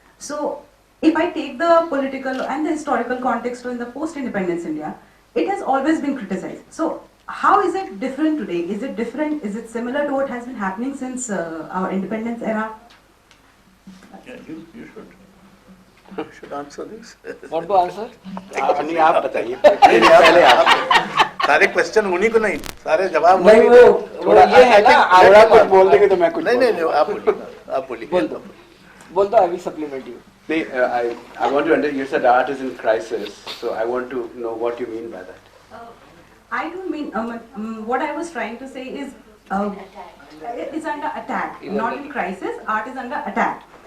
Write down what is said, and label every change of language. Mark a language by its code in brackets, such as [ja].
[en] So, if I take the political and the historical context in the post-independence India, it has always been criticized. So, how is it different today? Is it different? Is it similar to what has been happening since our independence era? Yeah, you should answer this. Want to answer? [hi] नहीं आप बताइए पहले आप सारे question उन्हीं को नहीं, सारे जवाब नहीं, वो ये है ना, थोड़ा कुछ बोल देंगे तो मैं कुछ नहीं आप बोलिए, आप बोलिए. बोल दो, [en] I will supplement you. I want to understand, you said art is in crisis, so I want to know what you mean by that. I don't mean, what I was trying to say is, it's under attack, not in crisis, art is under attack.